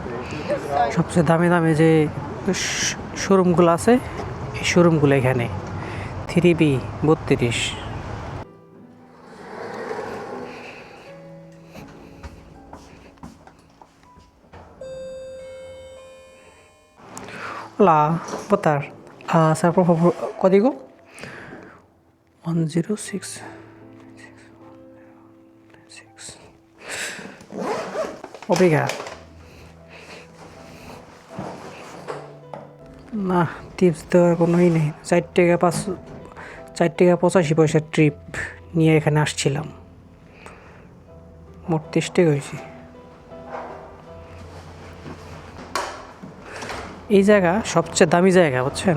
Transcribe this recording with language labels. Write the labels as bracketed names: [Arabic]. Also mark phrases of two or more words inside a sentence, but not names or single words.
[Bangla] সবচেয়ে দামি দামি যে শোরুমগুলো আছে এই শোরুমগুলো এখানে 3B32। [Portuguese] Olá, boa tarde. Sabe por favor código? 106. Obrigado. [Bangla] না টিপস দেওয়ার কোনোই নেই। 4 টাকা 85 পয়সার ট্রিপ নিয়ে এখানে আসছিলাম, মোট 30 টাকা হয়েছে। এই জায়গা সবচেয়ে দামি জায়গা বুঝছেন।